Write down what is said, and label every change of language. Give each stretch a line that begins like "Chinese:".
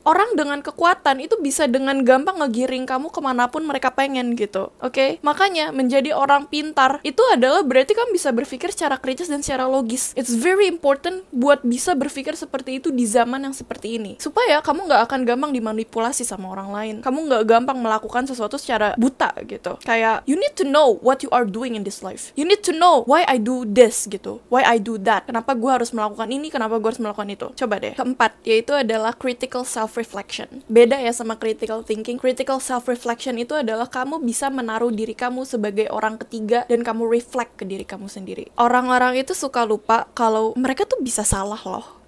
Indonesian: Orang dengan kekuatan itu bisa dengan gampang ngegiring kamu kemanapun mereka pengen gitu, oke? Makanya menjadi orang pintar itu adalah berarti kamu bisa berpikir secara kritis dan secara logis.
English: It's very important
Indonesian: buat bisa berpikir seperti itu di zaman yang seperti ini, supaya kamu nggak akan gampang dimanipulasi sama orang lain. Kamu nggak gampang melakukan sesuatu secara buta gitu.
English: Kayak you need to know what you are doing in this life. You need to know why I do this gitu, why I do that.
Indonesian: Kenapa gue harus melakukan ini, kenapa gue harus melakukan itu. Coba deh. Keempat, yaitu adalah critical self-reflection. Beda ya sama critical thinking. Critical self-reflection itu adalah kamu bisa menaruh diri kamu sebagai orang ketiga dan kamu reflect ke diri kamu sendiri. Orang-orang itu suka lupa kalau mereka tuh bisa salah loh.